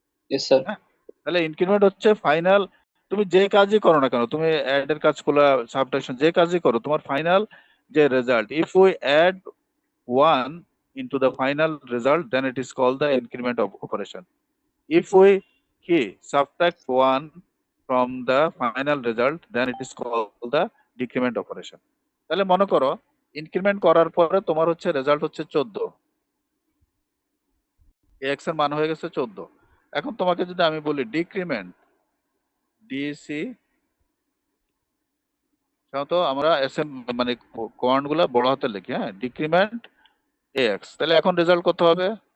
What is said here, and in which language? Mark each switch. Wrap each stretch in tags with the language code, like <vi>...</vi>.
<en>Yes sir.</en> <bn>তাহলে increment হচ্ছে final, তুমি যে কাজই করো না কেন, তুমি অ্যাড এর কাজ করলে, সাবট্রাকশন যে কাজই করো, তোমার ফাইনাল যে result,</bn> <en>If we add 1 into the final result, then it is called the increment of operation. If we subtract 1 from the final result, then it is called the decrement operation.</en> <bn>তাহলে মনে করো increment করার পরে তোমার হচ্ছে result হচ্ছে 14, x এর মান হয়ে গেছে 14। এখন তোমাকে যদি আমি বলি ডিক্রিমেন্ট ডিসি, তো আমরা এসএম মানে কমান্ড গুলা বড় হাতে লিখি, হ্যাঁ, ডিক্রিমেন্ট এক্স, তাহলে এখন রেজাল্ট কত হবে?</bn>